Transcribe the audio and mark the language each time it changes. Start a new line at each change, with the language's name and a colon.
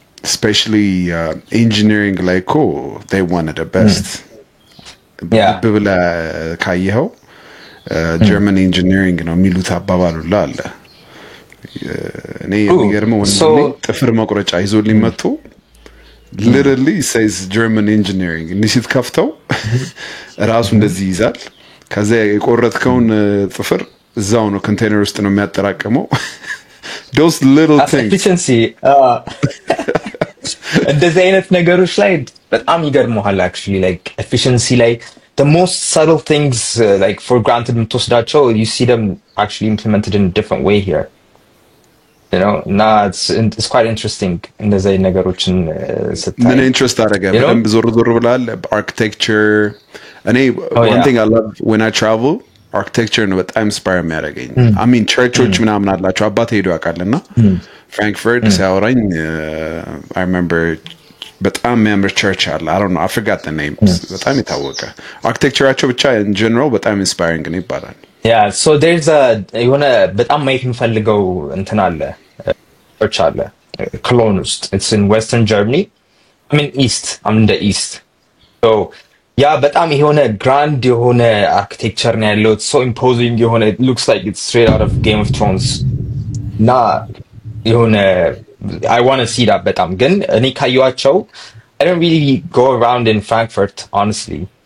English: especially engineering like they wanted the best.
Amharic: ብለህ ካየኸው German engineering ነው የሚሉት አባባሉ አለ። እኔ የሚገርመው ወንድሜ ጥፍር መቁረጫ ይዞልኝ መጥቶ
English: literally says German engineering
Amharic: ንሲት ከፍተው ራሱ እንደዚህ ይዛል። ከዛ የቆረጥከውን ጥፍር እዛው ነው ኮንቴነር ውስጥ ነው የሚያጠራቅመው።
English: those little things efficiency
Amharic: እንደዚህ አይነት ነገሮች ላይ በጣም ይገርመዋል
English: actually like efficiency like the most subtle things like for granted
Amharic: የምትወስዳቸው
English: you see them actually implemented in a different way here. you know, it's quite interesting
Amharic: እንደዚህ ነገሮችን ስታይ ምን ኢንትረስት አደረገ በደንብ ዞር ብላል አርኪቴክቸር እኔ
English: one thing I love when I travel
Amharic: architecture ነው በጣም ኢንስፓየር የሚያደርገኝ
English: I mean
Amharic: ቸርቾች ምናምን አላቸው አባቴ ሄዶ ያውቃልና ፍራንክፈርት ሲያወራኝ
English: I remember
Amharic: በጣም የሚያምር ቸርች አለ
English: I don't know I forgot the name
Amharic: በጣም የታወቀ አርኪቴክቸራቸው ብቻ
English: in general
Amharic: በጣም ኢንስፓየሪንግ ነው ይባላል
English: Yeah, so there's
Amharic: የሆነ በጣም ማየት የምፈልገው እንትን አለ ቸርች አለ ኮሎን ውስጥ
English: it's in western Germany I mean east I'm in the east so
Amharic: ያ በጣም የሆነ ግራንድ የሆነ አርኪቴክቸር ነው ያለው
English: it's so imposing የሆነ it looks like it's straight out of Game of Thrones
Amharic: እና የሆነ
English: I want to see that
Amharic: በጣም ግን እኔ ካየኋቸው
English: I don't really go around in Frankfurt honestly